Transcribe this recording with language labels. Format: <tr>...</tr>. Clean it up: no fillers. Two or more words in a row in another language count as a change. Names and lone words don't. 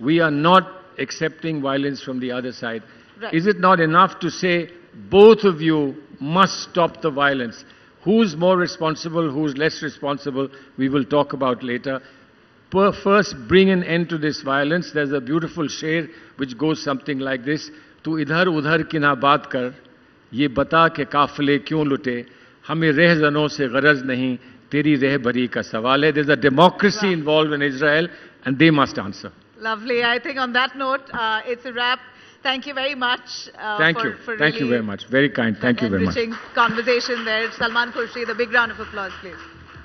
<en>we are not accepting violence from the other side. Right. Is it not enough to say, both of you must stop the violence? Who's more responsible, who's less responsible, we will talk about later. First, bring an end to this violence. There's a beautiful sher which goes something like this.</en> <ur>تو ادھر ادھر کی نہ بات کر، یہ بتا کہ قافلے کیوں لٹے، ہمیں رہزنوں سے غرض نہیں، تیری رہبری کا سوال ہے.</ur> <en>There's a democracy involved in Israel and they must answer. Lovely. I think on that note, it's a wrap. Thank you very much. Thank you. Thank you very much. Very kind. Thank you very much. Enriching conversation there. Salman Khurshid, a big round of applause, please.</en>